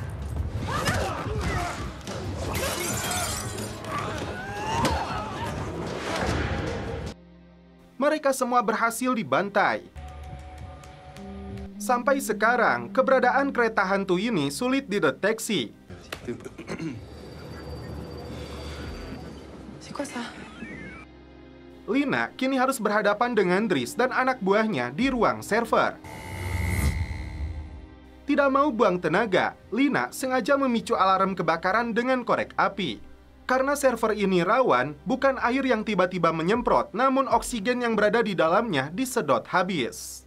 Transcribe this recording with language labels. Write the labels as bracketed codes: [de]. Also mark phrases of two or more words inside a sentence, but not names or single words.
[id] Mereka semua berhasil dibantai. Sampai sekarang, keberadaan kereta hantu ini sulit dideteksi. [fr] C'est quoi ça? [id] Lina kini harus berhadapan dengan Driss dan anak buahnya di ruang server. Tidak mau buang tenaga, Lina sengaja memicu alarm kebakaran dengan korek api. Karena server ini rawan, bukan air yang tiba-tiba menyemprot, namun oksigen yang berada di dalamnya disedot habis.